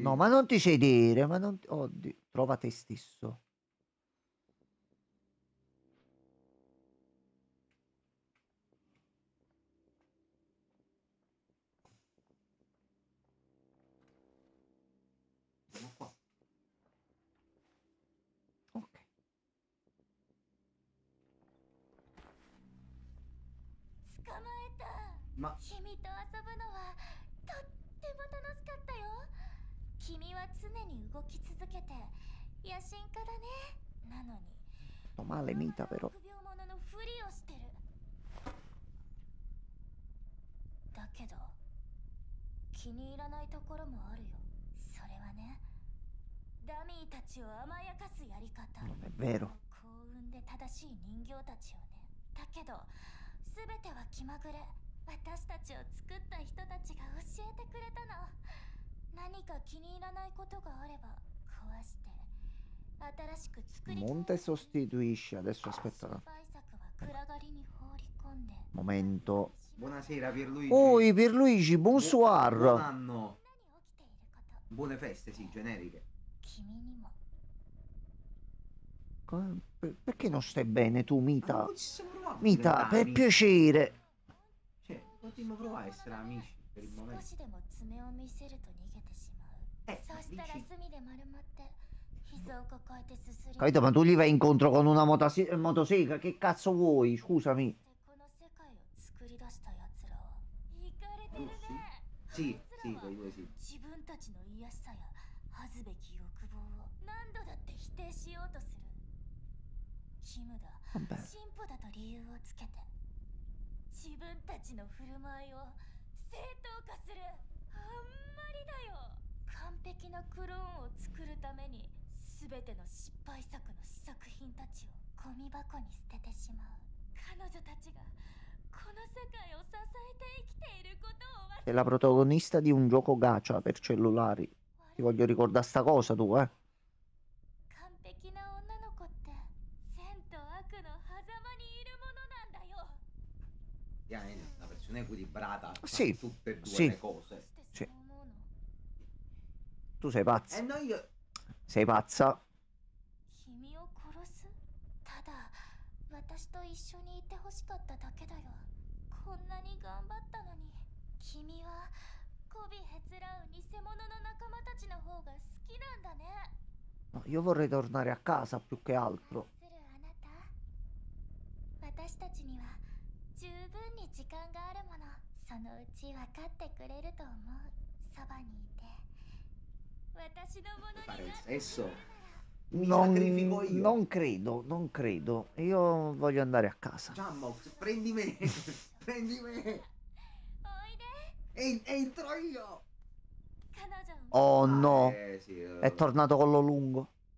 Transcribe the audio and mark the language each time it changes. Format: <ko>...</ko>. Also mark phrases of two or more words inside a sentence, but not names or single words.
<it>No, ma non ti sedere, ma non... Oddio, trova te stesso. Siamo qua. Ok.</it> <ja>捕まえた。</ja> <it>Ma</it> <ja>君と遊ぶのはと君は常に動き続けて野心家だね。なのに</ja> <it>Sto male Mita però.</it> <ja>臆病者のふりをしてる。だけど気に入らないところもあるよ。それはね、ダミーたちを甘やかすやり方。</ja> <it>Non è vero.</it> <ja>幸運で正しい人形たちをね。だけど全ては気まぐれ。私たちを作った人たちが教えてくれたの。何か気に入らないことがあれば壊して新しく作り</ja> <it>Monte sostituisce. Adesso aspetta</it> <ja>失</ja> <it>un</it> <ja>敗作は暗がりに放り込んで</ja> <it>momento. Buonasera Pierluigi. Oi Pierluigi, Buon bonsoir. anno.</it> <ja>何起きていること</ja> <it>Buone feste, sì, generiche.</it> <ja>君にも</ja> <it>Perché non stai bene tu, Ma Mita? non ci siamo provati a Mita, diventare per amici. piacere. Cioè, potremmo provare a essere amici per il</it> <ja>少</ja> <it>momento.</it> <ja>しでも爪を見せると逃げてしまう。そしたら</ja> <it>dici?</it> <ja>隅で丸まって膝を抱えてすすり</ja> <it>Capito? Ma tu gli vai incontro con una motosega? Che cazzo vuoi? Scusami.</it> <ja>この世界を作り出した奴らはイカれてるね。</ja> <it>Sì, sì, quei due sì.</it> <ja>自分たちの癒しさや恥ずべき欲望を何度だって否定しようとする。キムだ、</ja> <it>Vabbè.</it> <ja>進歩だと理由をつけて自分たちの振る舞いを正当化する。あんまりだよ。完璧なクローンを作るために全ての失敗作の試作品たちをゴミ箱に捨ててしまう。彼女たちがこの世界を支えて生きていることを忘</ja> <it>Sei la protagonista di un gioco gacha per cellulari. Ti voglio ricordare sta cosa tu, eh.</it> <ja>完璧な女の子って善と悪の狭間にいるものなんだよ。</ja> <it>Una persona equilibrata fa Sì, tutte e due sì. le cose.</it> <ja>どうしてそう思うの？</ja> <it>Tu sei pazza. No, io... Sei pazza.</it> <ja>君を殺す？ただ私と一緒にいてほしかっただけだよ。こんなに頑張ったのに。君は媚びへつらう偽物の仲間たちの方が好きなんだね。</ja> <it>No, io vorrei tornare a casa più che altro.</it> <ja>するあなた。私たちには十分に時間があるもの。そのうち分かってくれると思う。そばにいて。私のものにな</ja> <it>Fare</it> <ja>っ</ja> <it>il</it> <ja>て</ja> <it>sesso? Non, sacrifico io. non credo, non credo. Io voglio andare a casa. Jambox, prendi me! Prendi me!</it> <ja>おいで。</ja> <it>Entro io!</it> <ja>彼女を</ja> <it>Oh no, Sì, è tornato collo lungo.</it>